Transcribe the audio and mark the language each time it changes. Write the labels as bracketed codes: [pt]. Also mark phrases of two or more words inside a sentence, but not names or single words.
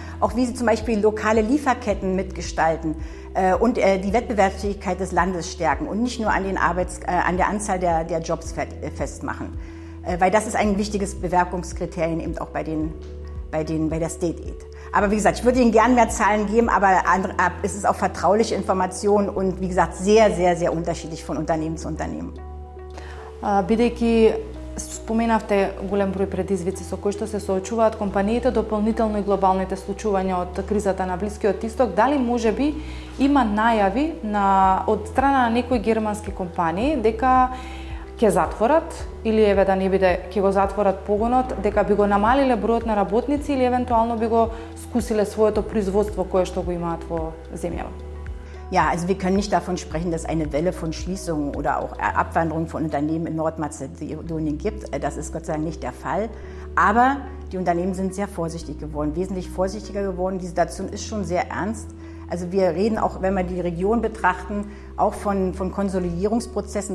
[de] Auch wie sie zum Beispiel lokale Lieferketten mitgestalten und die Wettbewerbsfähigkeit des Landes stärken und nicht nur an der Anzahl der Jobs festmachen. Weil das ist ein wichtiges Bewerbungskriterium eben auch bei der [en] State Aid. [de] Aber wie gesagt, ich würde Ihnen gern mehr Zahlen geben, aber es ist auch vertrauliche Information und wie gesagt sehr, sehr, sehr unterschiedlich von Unternehmen zu Unternehmen. [mk] Бидејќи споменавте голем број предизвици со кои што се соочуваат компаниите, дополнително и глобалните случувања од кризата на Блискиот Исток, дали можеби има најави од страна на некои германски компании дека ќе затворат или еве да не биде ќе го затворат погонот, дека би го намалиле бројот на работници или евентуално би го скусиле своето производство кое што го имаат во земјава? [de] Ja, also wir können nicht davon sprechen, dass es eine Welle von Schließungen oder auch Abwanderung von Unternehmen in Nordmazedonien gibt. Das ist Gott sei Dank nicht der Fall. Aber die Unternehmen sind sehr vorsichtig geworden, wesentlich vorsichtiger geworden. Die Situation ist schon sehr ernst. Also wir reden auch, wenn wir die Region betrachten, auch von Konsolidierungsprozessen.